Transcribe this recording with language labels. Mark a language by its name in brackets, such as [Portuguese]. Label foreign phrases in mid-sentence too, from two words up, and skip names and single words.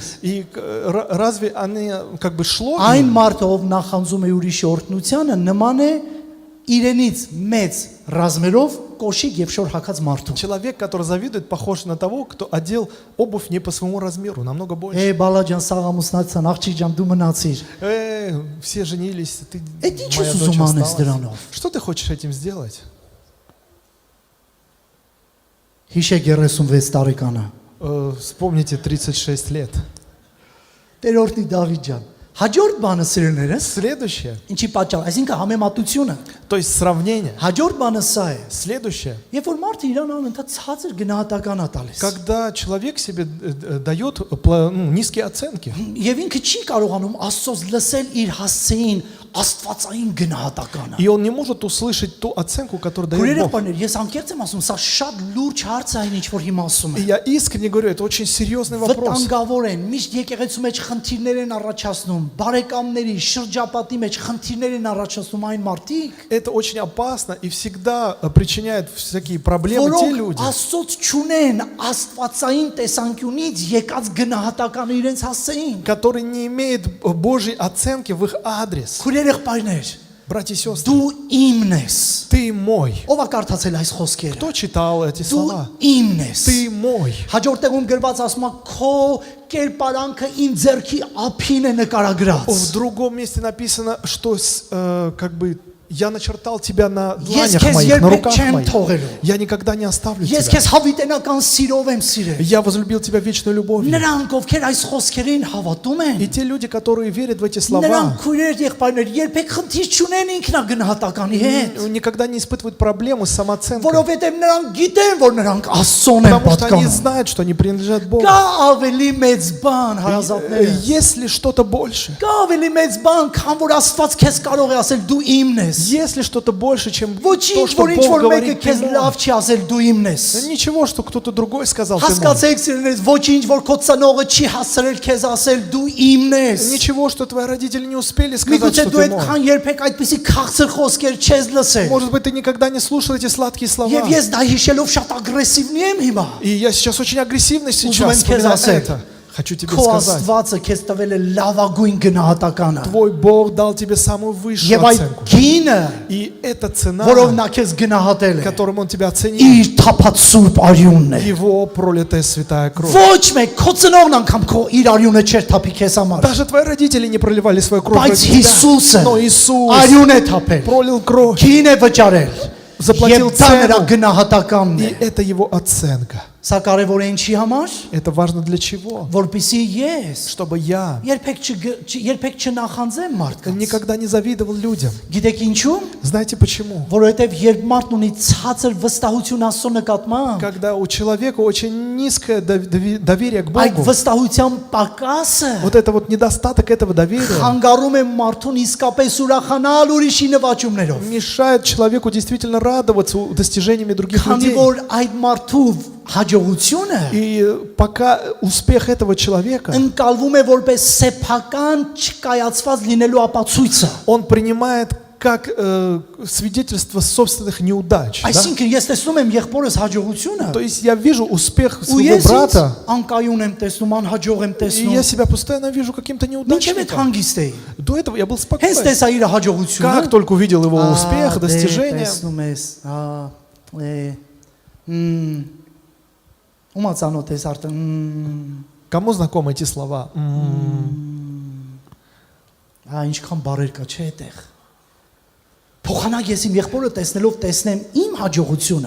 [Russian] И разве они как бы шло? [Armenian] Այն մարդը, ով նախանձում է ուրիշի օրհնությանը, նման է իրենից մեծ ռազմերով կոշիկ եւ շոր հագած մարդու։ [Russian] Человек, который завидует, похож на того, кто одел обувь не по своему размеру, намного больше. [Armenian] Բալաջան սաղամուսնացան, աղջիկ ջան, դու мնացիր։ [Russian] Все женились, ты, Эти ինչ моя [Armenian] ես [Russian] дочь [Armenian] ուզում անես [Russian] осталась. [Armenian] դրանով։ [Russian] Что ты хочешь этим сделать? [Armenian] Հիշեք 36 տարեկանը։ [Russian] Вспомните 36 лет. [Armenian] Տերորդի Դավիթ ջան։ Հաջորդ բանը սիրելներս, [Russian] Следующее, [Armenian] ինչի պատճառ, այսինքն համեմատությունը։ [Russian] то есть сравнение. [Armenian] Հաջորդ բանը սա է։ [Russian] Следующее, [Armenian] Երբ որ մարդը իրան անընդհատ ցածր գնահատական է տալիս։ [Russian] когда человек себе дает низкие оценки. [Armenian] Եվ ինքը չի կարողանում Աստծոց լսել իր հասցեին աստվածային գնահատականը։ [Russian] И он не может услышать ту оценку, которую дает [Armenian] Քուրերը [Russian] Бог. [Armenian] բաներ, ես անկեղծ եմ ասում, սա շատ լուրջ հարց է այն ինչ որ հիմա ասում [Russian] И [Armenian] եմ։ [Russian] я искренне говорю, это очень серьезный вопрос. [Armenian] Վտանգավոր են, միշտ եկեղեցու մեջ խնդիրներ են առաջացնում, բարեկամների շրջապատի մեջ խնդիրներ են առաջացնում այն մարդիկ, [Russian] Это очень опасно и всегда причиняет всякие проблемы те [Armenian] որոնք [Russian] люди, [Armenian] Աստծոց չունեն աստվածային տեսանկյունից եկած գնահատականը իրենց հասցեին։ [Russian] которые не имеют Божьей оценки в их адрес. [Armenian] Քուրերը եղբայրներ, [Russian] Братья и сестры, [Armenian] դու իմն ես։ [Russian] ты мой. [Armenian] Ո՞վ է կարդացել այս խոսքերը։ [Russian] Кто читал эти [Armenian] Դու [Russian] слова? [Armenian] իմն ես։ [Russian] Ты мой. [Armenian] Հաջորդ տեղում գրված ասում է քո կերպարանքը իմ ձեռքի ափին է նկարագրած։ [Russian] В другом месте написано, что как бы я начертал тебя на [Armenian] Ես [Russian] дланях [Armenian] քեզ [Russian] моих, на [Armenian] երբեք [Russian] руках [Armenian] չեմ [Russian] моих. [Armenian] թողելու։ [Russian] Я никогда не оставлю [Armenian] Ես [Russian] тебя. [Armenian] քեզ հավիտենական սիրով եմ սիրել։ [Russian] Я возлюбил тебя вечной любовью. [Armenian] Նրանք ովքեր այս խոսքերին հավատում են, [Russian] И те люди, которые верят в эти слова, [Armenian] նրանք քույրեր եղբայրներ երբեք խնդիր չունեն ինքնագնահատականի հետ, [Russian] никогда не испытывают проблемы с самооценкой. [Armenian] որովհետև նրանք գիտեն, որ նրանք Աստծուն են [Russian] Потому что они [Armenian] պատկանում։ [Russian] знают, что они принадлежат Богу. [Armenian] Կա ավելի մեծ բան հարազատները։ [Russian] Есть ли что-то больше? [Armenian] Կա ավելի մեծ բան, քան որ Աստված քեզ կարող է ասել дու իմն ես։ [Russian] Есть ли что-то больше, чем то, [Armenian] Ոչինչ, [Russian] что [Armenian] որ ինչ [Russian] Бог [Armenian] որ մեկը [Russian] говорит? [Armenian] քեզ [Russian] Ты [Armenian] լավ [Russian] мой? [Armenian] չի ասել դու իմն ես։ [Russian] Ничего, что кто-то другой сказал, ты мой. [Armenian] Հասկացեք սիրելիներս, ոչինչ որ քո ծնողը չի հասցրել քեզ ասել դու իմն ես։ [Russian] Ничего, что твои родители не успели сказать, [Armenian] Միգուցե [Russian] что [Armenian] դու [Russian] ты мой. [Armenian] այդքան երբեք այդպիսի քաղցր խոսքեր չես լսել։ [Russian] Может быть, ты никогда не слушал эти сладкие слова. [Armenian] Եվ ես դա հիշելով շատ ագրեսիվնի եմ հիմա։ [Russian] И я сейчас очень агрессивный сейчас [Armenian] Ուզում եմ քեզ [Russian] вспоминаю [Armenian] ասել, [Russian] это. Хочу тебе [Armenian] Քո [Russian] сказать. [Armenian] Աստվածը քեզ տվել է լավագույն գնահատականը։ [Russian] Твой Бог дал тебе самую высшую [Armenian] Եվ այդ [Russian] оценку. [Armenian] գինը, [Russian] И эта цена, [Armenian] որով նա քեզ գնահատել է, [Russian] которым Он тебя оценил, [Armenian] իր թափած սուրբ արյունն է։ [Russian] Его пролитая святая кровь. [Armenian] Ոչ մեկ քո ծնողն անգամ քո իր արյունը չէր թափի քեզ համար։ [Russian] Даже твои родители не проливали свою кровь [Armenian] Բայց [Russian] ради [Armenian] Հիսուսը [Russian] тебя. Но Иисус [Armenian] արյուն է թափել։ [Russian] пролил кровь. [Armenian] Գին է վճարել։ [Russian] Заплатил [Armenian] Եվ դա նրա [Russian] цену. [Armenian] գնահատականն է։ [Russian] И это Его оценка. [Armenian] Սա կարևոր է ինչի համար, [Russian] Это важно для чего? [Armenian] որպեսզի ես [Russian] Чтобы я [Armenian] երբեք չնախանձեմ մարդկանց։ [Russian] никогда не завидовал людям. [Armenian] Գիտեք ինչու՞։ [Russian] Знаете почему? [Armenian] Որովհետև երբ մարդն ունի ցածր վստահություն Աստծո նկատմամբ, [Russian] Когда у человека очень низкое доверие к [Armenian] այդ [Russian] Богу, [Armenian] վստահության պակասը [Russian] вот это вот недостаток этого доверия [Armenian] խանգարում է մարդուն իսկապես ուրախանալ ուրիշի նվաճումներով։ [Russian] мешает человеку действительно радоваться достижениями других [Armenian] Քանի [Russian] людей. [Armenian] որ այդ մարդու հաջողությունը [Russian] И пока успех этого человека, [Armenian] ընկալվում է որպես սեփական չկայացված լինելու ապացույցը։ [Russian] он принимает как свидетельство собственных неудач. Да? [Armenian] Այսինքն ես տեսնում եմ եղբորս հաջողությունը, [Russian] То есть я вижу успех [Armenian] ու [Russian] своего [Armenian] ես ինձ [Russian] брата, [Armenian] անկայուն եմ տեսնում, անհաջող եմ [Russian] и [Armenian] տեսնում։ [Russian] я себя постоянно вижу каким-то [Armenian] Մինչև այդ [Russian] неудачником. [Armenian] հանգիստ էի։ [Russian] До этого я был [Armenian] Հենց [Russian] спокоен. [Armenian] տեսա իր հաջողությունը։ [Russian] Как только увидел его успех, [Armenian] դե, [Russian] достижения, [Armenian] տեսնում ես, ումա ծանոթ ես արդեն։ [Russian] кому знакомы эти слова? [Armenian] Ինչքան բարեր կա, չէ՞ այդտեղ։ Փոխանակ ես իմ եղբորը տեսնելով տեսնեմ իմ հաջողությունը։